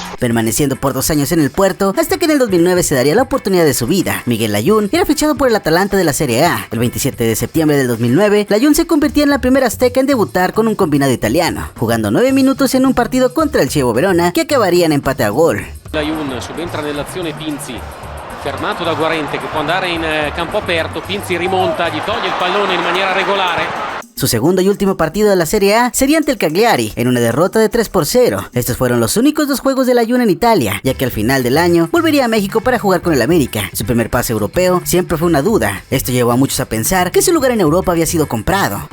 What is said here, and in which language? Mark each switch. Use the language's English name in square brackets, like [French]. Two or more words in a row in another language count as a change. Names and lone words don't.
[Spanish] Permaneciendo por 2 años en el Puerto, hasta que en el 2009 se daría la oportunidad de su vida. Miguel Layún era fichado por el Atalanta de la Serie A. El 27 de septiembre del 2009, Layún se convertía en la primera azteca en debutar con un combinado italiano, jugando 9 minutos en un partido contra el Chievo Verona, que acabaría en empate a gol. [Italian] Layún subentra nell'azione Pinzi. Fermato da Guarente che può andare in campo aperto, Pinzi rimonta, gli toglie il pallone in maniera regolare. [Spanish] Su segundo y último partido de la Serie A sería ante el Cagliari, en una derrota de 3-0. Estos fueron los únicos 2 juegos de Layún en Italia, ya que al final del año volvería a México para jugar con el América. Su primer pase europeo siempre fue una duda. Esto llevó a muchos a pensar que su lugar en Europa había sido comprado.